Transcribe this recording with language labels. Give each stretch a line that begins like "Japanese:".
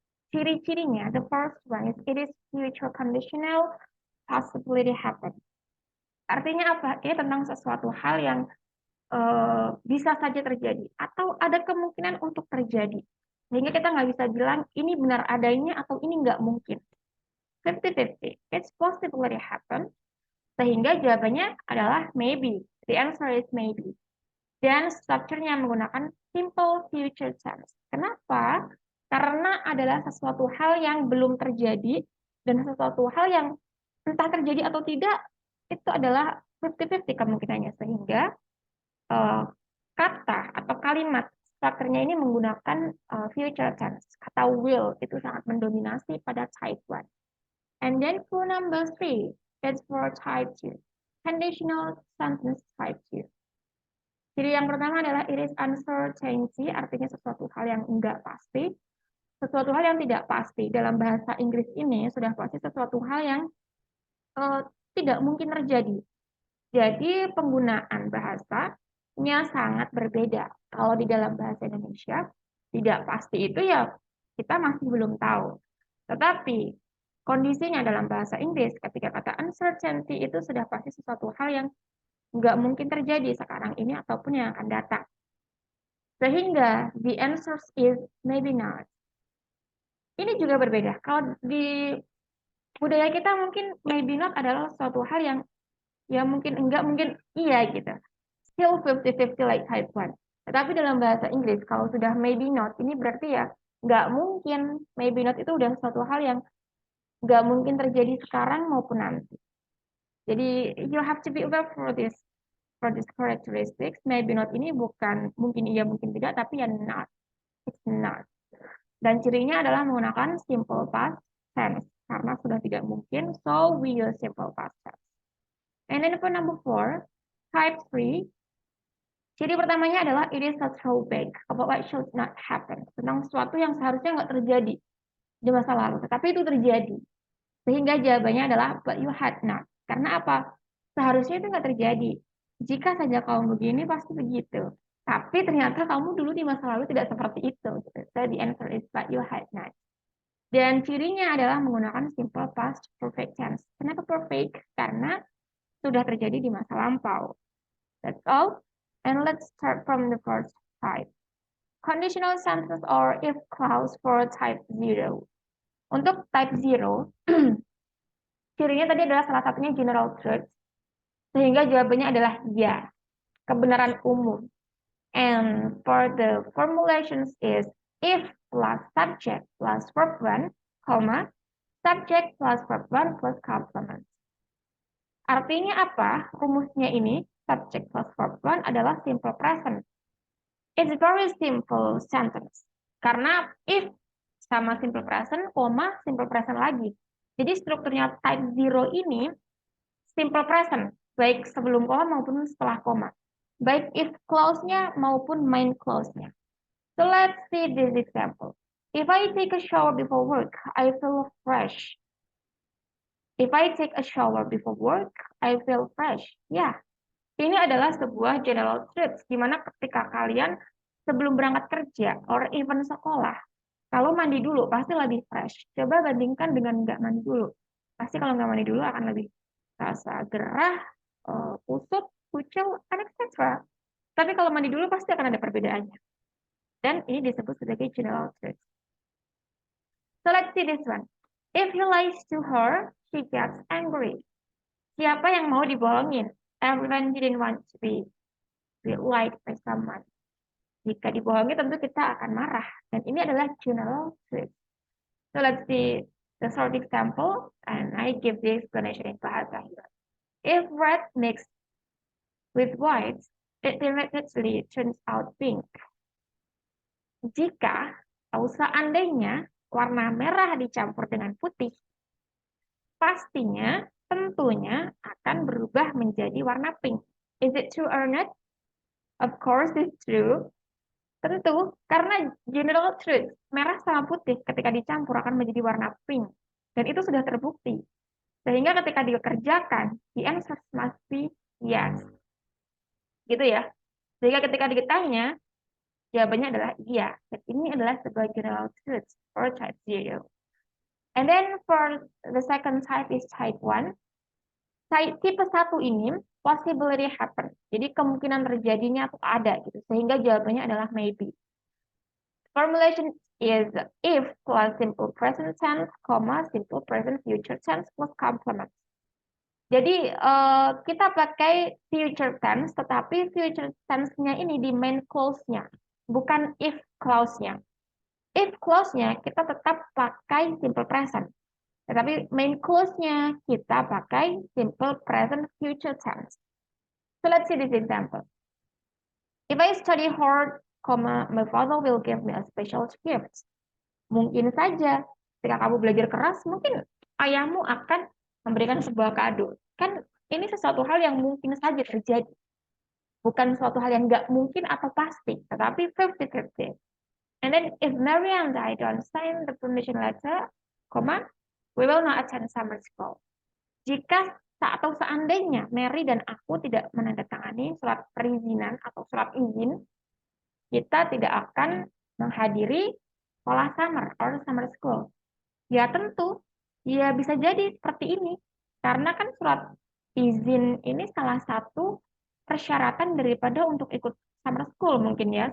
Indonesian: Ciri-cirinya,
English: the first one is it is future conditional possibility happen.
Indonesian: Artinya apa? Ini tentang sesuatu hal yang bisa saja terjadi atau ada kemungkinan untuk terjadi. Sehingga kita nggak bisa bilang ini benar adanya atau ini nggak mungkin. 50-50.
English: It's possibility happen.
Indonesian: Sehingga jawabannya adalah maybe.
English: The answer is maybe.
Indonesian: Dan structure-nya menggunakan simple future tense. Kenapa? Karena adalah sesuatu hal yang belum terjadi dan sesuatu hal yang entah terjadi atau tidak, itu adalah 50-50 kemungkinannya. Sehingga kata atau kalimat structure-nya ini menggunakan future tense. Kata will itu sangat mendominasi pada type 1.
English: And then for number 3, that's for type 2. Conditional sentence type 2.
Indonesian: Jadi yang pertama adalah
English: it is uncertainty,
Indonesian: artinya sesuatu hal yang enggak pasti. Sesuatu hal yang tidak pasti. Dalam bahasa Inggris ini sudah pasti sesuatu hal yang tidak mungkin terjadi. Jadi penggunaan bahasanya sangat berbeda. Kalau di dalam bahasa Indonesia, tidak pasti itu ya kita masih belum tahu. Tetapi kondisinya dalam bahasa Inggris, ketika kata uncertainty itu sudah pasti sesuatu hal yang nggak mungkin terjadi sekarang ini ataupun yang akan datang. Sehingga
English: the answer is maybe not.
Indonesian: Ini juga berbeda. Kalau di budaya kita mungkin maybe not adalah suatu hal yang ya mungkin enggak, mungkin iya gitu.
English: Still 50-50 like type 1.
Indonesian: Tetapi dalam bahasa Inggris, kalau sudah maybe not, ini berarti ya nggak mungkin. Maybe not itu udah suatu hal yang nggak mungkin terjadi sekarang maupun nanti. Jadi
English: you have to be aware for this characteristics.
Indonesian: Maybe not ini bukan mungkin iya mungkin tidak, tapi ya not.
English: It's not.
Indonesian: Dan cirinya adalah menggunakan simple past tense karena sudah tidak mungkin,
English: so we use simple past tense. And then for number 4, type 3.
Indonesian: Ciri pertamanya adalah
English: it is a throwback about what should not happen.
Indonesian: Tentang sesuatu yang seharusnya nggak terjadi di masa lalu, tetapi itu terjadi. Sehingga jawabannya adalah
English: but you had not.
Indonesian: Karena apa? Seharusnya itu nggak terjadi. Jika saja kamu begini, pasti begitu. Tapi ternyata kamu dulu di masa lalu tidak seperti itu.
English: So the answer is but you had not.
Indonesian: Dan cirinya adalah menggunakan simple past perfect tense. Kenapa perfect? Karena sudah terjadi di masa lampau.
English: That's all. And let's start from the first type. Conditional sentence or if clause for type 0.
Indonesian: Untuk type 0, cirinya tadi adalah salah satunya general truth. Sehingga jawabannya adalah ya, kebenaran umum.
English: And for the formulations is if plus subject plus verb 1, subject plus verb 1 plus complement.
Indonesian: Artinya apa? Rumusnya ini, subject plus verb 1 adalah simple present.
English: It's very simple sentence.
Indonesian: Karena if sama simple present, koma, simple present lagi. Jadi strukturnya type 0 ini simple present, baik sebelum koma maupun setelah koma. Baik if clause-nya maupun main clause-nya.
English: So let's see this example. If I take a shower before work, I feel fresh. If I take a shower before work, I feel fresh.
Indonesian: Ya, ini adalah sebuah general truth, di mana ketika kalian sebelum berangkat kerja or even sekolah, kalau mandi dulu pasti lebih fresh. Coba bandingkan dengan nggak mandi dulu. Pasti kalau nggak mandi dulu akan lebih rasa gerah, kusut, kucel, and etc. Tapi kalau mandi dulu pasti akan ada perbedaannya. Dan ini disebut sebagai general truth.
English: So let's see this one. If he lies to her, she gets angry.
Indonesian: Siapa yang mau dibohongin?
English: Everyone didn't want to be lied by someone.
Indonesian: Jika dibohongi tentu kita akan marah. Dan ini adalah general truth.
English: So let's see the short example, and I give the explanation in bahasa here. If red mixed with white, it immediately turns out pink.
Indonesian: Jika atau seandainya warna merah dicampur dengan putih, pastinya tentunya akan berubah menjadi warna pink.
English: Is it true or not? Of course it's true.
Indonesian: Tentu, karena general truth, merah sama putih ketika dicampur akan menjadi warna pink. Dan itu sudah terbukti. Sehingga ketika dikerjakan,
English: the answer must be yes.
Indonesian: Gitu ya. Sehingga ketika ditanya, jawabannya adalah iya. Dan ini adalah sebuah general truth or type 0.
English: And then for the second type is type 1.
Indonesian: Tipe 1 ini
English: possibility happen.
Indonesian: Jadi kemungkinan terjadinya tuh ada gitu. Sehingga jawabannya adalah maybe.
English: Formulation is if plus simple present tense, simple present future tense plus complement.
Indonesian: Jadi kita pakai future tense, tetapi future tense-nya ini di main clause-nya, bukan if clause-nya. If clause-nya kita tetap pakai simple present, tetapi main clause-nya kita pakai simple present future tense.
English: So let's see this example. If I study hard, my father will give me a special gift.
Indonesian: Mungkin saja ketika kamu belajar keras, mungkin ayahmu akan memberikan sebuah kado. Kan ini sesuatu hal yang mungkin saja terjadi. Bukan suatu hal yang nggak mungkin atau pasti, tetapi 50-50.
English: And then if Mary and I don't sign the permission letter, we will not attend summer school.
Indonesian: Jika atau seandainya Mary dan aku tidak menandatangani surat perizinan atau surat izin, kita tidak akan menghadiri sekolah summer or summer school. Ya tentu, ya bisa jadi seperti ini. Karena kan surat izin ini salah satu persyaratan daripada untuk ikut summer school mungkin ya.